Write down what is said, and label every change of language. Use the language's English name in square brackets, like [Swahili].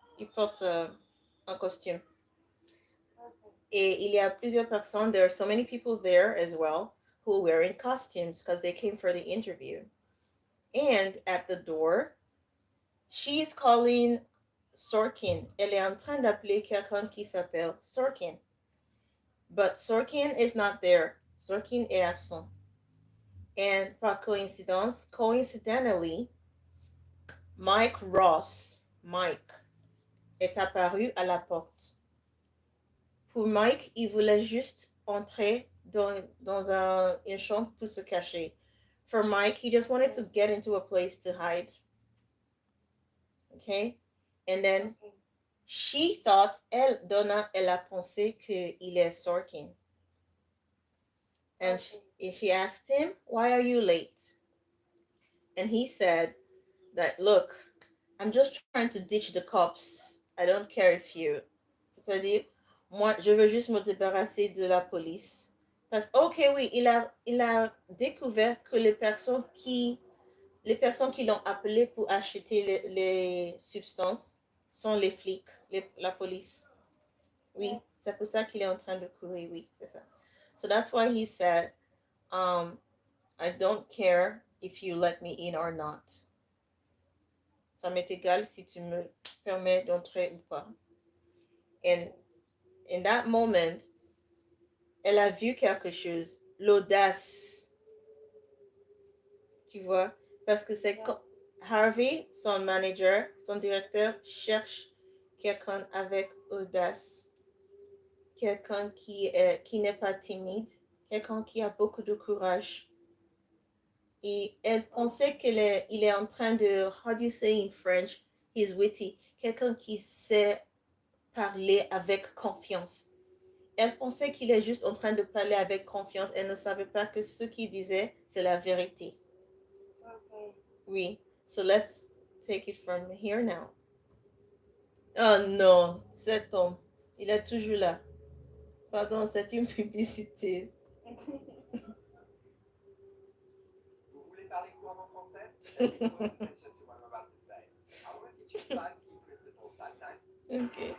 [French] Il porte un costume. [English] Okay. [French] Et il y a plusieurs personnes, [English] there are so many people there as well who are wearing costumes because they came for the interview. And at the door, she is calling Sorkin. [French] Elle est en train d'appeler quelqu'un qui s'appelle Sorkin. [English] But Sorkin is not there. [French] Sorkin est absent. [English] And [French] par coincidence, coincidentally, Mike Ross, Mike, est apparu à la porte. Pour Mike, il voulait juste entrer dans une chambre pour se cacher. [English] For Mike, he just wanted to get into a place to hide. Okay? And then Okay. she thought, [French] Donna, elle a pensé qu'il est Sorkin. [English] And she asked him, why are you late? And he said that, look, I'm just trying to ditch the cops. I don't care if you. [French] C'est-à-dire, moi, je veux juste me débarrasser de la police. Parce que, ok, oui, il a découvert que les personnes qui l'ont appelé pour acheter les substances sont les flics, la police. Oui, [English] Yes. [French] c'est pour ça qu'il est en train de courir, oui, c'est ça. [English] So that's why he said, I don't care if you let me in or not. [French] Ça m'est égal si tu me permets d'entrer ou pas. [English] And in that moment, [French] elle a vu quelque chose, l'audace. Tu vois? Parce que c'est [English] Yes. [French] Harvey, son manager, son directeur, cherche quelqu'un avec audace. Quelqu'un qui n'est pas timide. Quelqu'un qui a beaucoup de courage. Et elle pensait qu'il est en train de, [English] how do you say in French? He's witty. [French] Quelqu'un qui sait parler avec confiance. Elle pensait qu'il est juste en train de parler avec confiance. Elle ne savait pas que ce qu'il disait, c'est la vérité. [English] Okay. [French] Oui. [English] So let's take it from here now. [French] Oh non, cet homme, il est toujours là. Pardon, c'est une publicité. Vous voulez parler couramment français? [English] Then pay close attention to what I'm about to say. I want to teach you 5 key principles that time. Ok.